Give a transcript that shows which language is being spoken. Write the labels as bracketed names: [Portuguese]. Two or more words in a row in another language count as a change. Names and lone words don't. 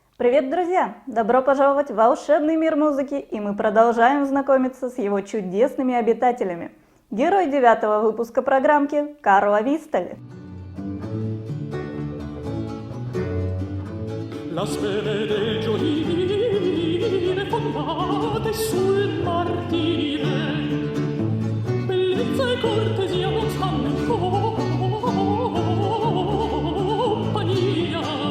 [Russian] Привет, друзья! Добро пожаловать в волшебный мир музыки, и мы продолжаем знакомиться с его чудесными обитателями. Герой 9-го выпуска программки Карло Вистали. [Italian] La spede del gioire fondate sul martire, bellezza e cortesia non stanno in compagnia.